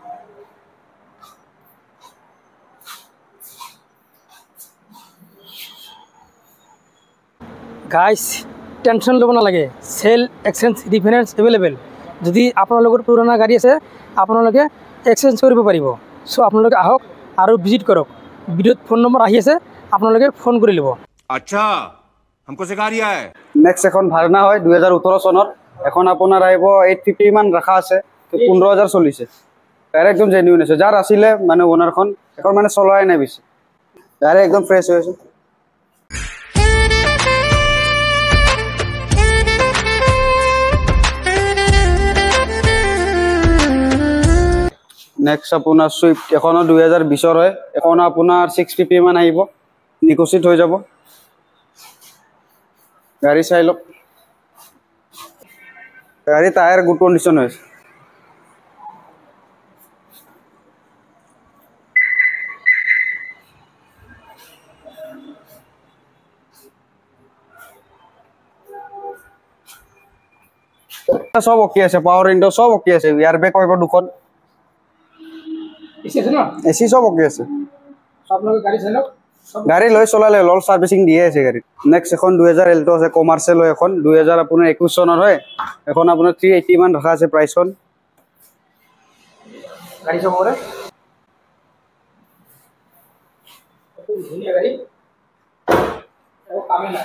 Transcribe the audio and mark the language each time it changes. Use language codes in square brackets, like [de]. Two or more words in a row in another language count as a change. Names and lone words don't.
[en] guys tension [as] ল'ব নালাগে, [en] sale exchange refinance available. [as] যদি আপোনালোকৰ পুৰণা গাড়ী আছে আপোনালোকে এক্সচেঞ্জ কৰিব পাৰিব। চ' আপোনালোকে আহক আৰু ভিজিট কৰক। ভিডিঅ'ত ফোন নম্বৰ আহি আছে, আপোনালোকে ফোন কৰি ল'ব। আচ্ছা, [hi] हमको सिखा रिया है। [as] নেক্সট এখন ভাৰ্না হয় 2018 চনৰ। এখন আপোনাৰ আহিব 850 মান ৰাখা আছে, 15,000 চলিছে, গাড়ী একদম জেনুইন আছে। যাৰ আছিলে মানে ওনাৰখন, এখন মানে চলোৱাই নাই বেছি, গাড়ী একদম ফ্ৰেছ হৈ আছে। নেক্সট আপোনাৰ চুইফ্ট, এখনো 2020 হয়। এখনো আপোনাৰ 650 মান আহিব, নিকচিত হৈ যাব। গাড়ী চাই লওক, গাড়ী টায়াৰ [en] good condition [as] হৈছে। সব ওকে আছে, [en] power window [as] সব ওকে আছে, [en] air bag [as] কয়ব দুখন, এসি আছে না? এসি সব ওকে আছে। আপোনালোকে গাড়ী চাই লওক, গাড়ী লৈ চলালে লল সার্ভিসিং দিয়ে আছে গাড়ী। নেক্সট এখন 2000 এল্টো আছে, কমাৰ্চিয়েল হয় এখন, 2021 চনৰ হয়। এখন আপোনাৰ 380 মান ৰাখা আছে প্ৰাইচখন। গাড়ী চাব পাৰে, ধুনীয়া গাড়ী, একো কামে নাই।